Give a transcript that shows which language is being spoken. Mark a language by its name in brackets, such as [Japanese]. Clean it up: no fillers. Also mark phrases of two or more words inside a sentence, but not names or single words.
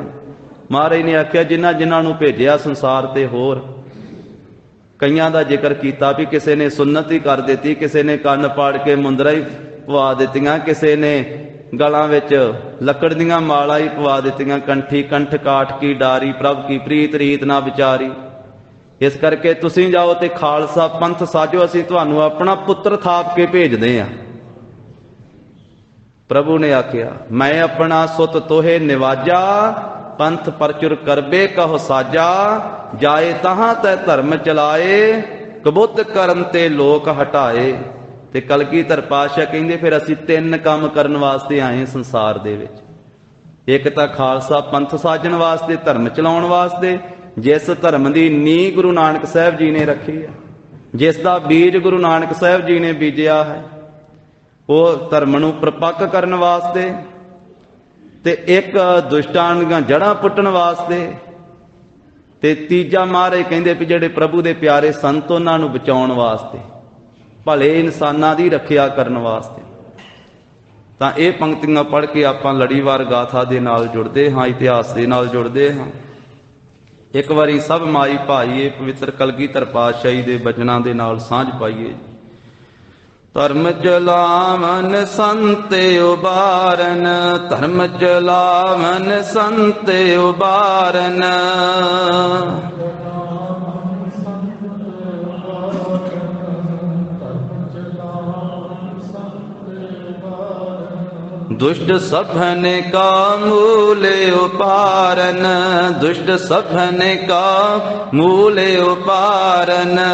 [Punjabi] ਮਹਾਰਾਜ ਨੇ ਆਖਿਆ ਜਿਨ੍ਹਾਂ ਜਿਨ੍ਹਾਂ ਨੂੰ ਭੇਜਿਆ ਸੰਸਾਰ ਤੇ ਹੋਰ ਕਈਆਂ ਦਾ ਜ਼ਿਕਰ ਕੀਤਾ ਭੀ ਕਿਸੀ ਨੇ ਸੁੰਨਤ ਹੀ ਕਰ ਦੀ, ਕਿਸੀ ਨੇ ਕੰਨ ਪਾੜ ਕੇ ਮੁੰਦਰਾ ਹੀ ਪਵਾ ਦਿੱਤੀਆਂ, ਕਿਸੀ ਨੇ ਗਲਾਂ ਵਿਚ ਲਕੜ ਦੀਆਂ ਮਾਲਾ ਹੀ ਪਵਾ ਦਿੱਤੀਆਂ, [Braj] कंठी कंठ काठ की डारी प्रभ की प्रीत रीत ना विचारी। [Punjabi] ਇਸ ਕਰਕੇ ਤੁਸੀਂ ਜਾਓ ਤੇ ਖਾਲਸਾ ਪੰਥ ਸਾਜੋ, ਅਸੀਂ ਤੁਹਾਨੂੰ ਅਪਨਾ ਪੁੱਤਰ ਥਾਪ ਕੇ ਭੇਜਦੇ ਹਾਂ। ਪ੍ਰਭੂ ਨੇ ਆਖਿਆ [Braj] मैं अपना सुत तोहे निवाजा, पंथ परचुर करबे कहो साजा। जाए तहां तै धर्म चलाए, कबुत करन ते लोक हटाए। [Punjabi] ਤੇ ਕਲਗੀਧਰ ਪਾਤਸ਼ਾਹ ਕਹਿੰਦੇ ਫਿਰ ਅਸੀਂ 3 ਕਾਮ ਕਰਨ ਵਾਸਤੇ ਆਏ ਸੰਸਾਰ ਦੇ ਵਿਚ। ਇਕ ਤਾਂ ਖਾਲਸਾ ਪੰਥ ਸਾਜਣ ਵਾਸਤੇ, ਧਰਮ ਚਲਾਉਣ ਵਾਸਤੇ। ਜਿਸ ਧਰਮ ਕੀ ਨੀਂਹ ਗੁਰੂ ਨਾਨਕ ਸਾਹਬ ਜੀ ਨੇ ਰੱਖੀ ਹੈ, ਜਿਸਕਾ ਬੀਜ ਗੁਰੂ ਨਾਨਕ ਸਾਹਬ ਜੀ ਨੇ ਬੀਜਿਆ ਹੈ, ਵੋ ਧਰਮ ਨੂੰ ਪ੍ਰਪੱਕ ਕਰਨ ਵਾਸਤੇ, ਤੇ ਇਕ ਦੁਸ਼ਟਾਂ ਦੀਆਂ ਜੜ੍ਹਾਂ ਪੁੱਟਣ ਵਾਸਤੇ, ਤੇ ਤੀਜਾ ਮਹਾਰਾਜ ਕਹਿੰਦੇ ਭੀ ਜਿਹੜੇ ਪ੍ਰਭੂ ਦੇ ਪਿਆਰੇ ਸੰਤ ਉਨ੍ਹਾਂ ਨੂੰ ਬਚਾਉਣ ਵਾਸਤੇ, ਭਲੇ ਇਨਸਾਨਾਂ ਦੀ ਰੱਖਿਆ ਕਰਨ ਵਾਸਤੇ। ਤਾਂ ਇਹ ਪੰਕਤੀਆਂ ਪੜ੍ਹ ਕੇ ਆਪਾਂ ਲੜੀਵਾਰ ਗਾਥਾ ਦੇ ਨਾਲ ਜੁੜਦੇ ਹਾਂ, ਇਤਿਹਾਸ ਦੇ ਨਾਲ ਜੁੜਦੇ ਹਾਂ। ਇਕ ਬਾਰੀ ਸਬ ਮਾਈ ਭਾਈਏ ਪਵਿੱਤਰ ਕਲਗੀਧਰ ਪਾਤਸ਼ਾਹੀ ਦੇ ਬਚਨਾਂ ਦੇ ਨਾਲ ਸਾਂਝ ਪਾਈਏ। [Braj] धर्म चलावन संत उबारन, धर्म चलावन संत उबारन। दुष्ट सभन का मूल उपारन, दुष्ट सभन का मूल उपारन।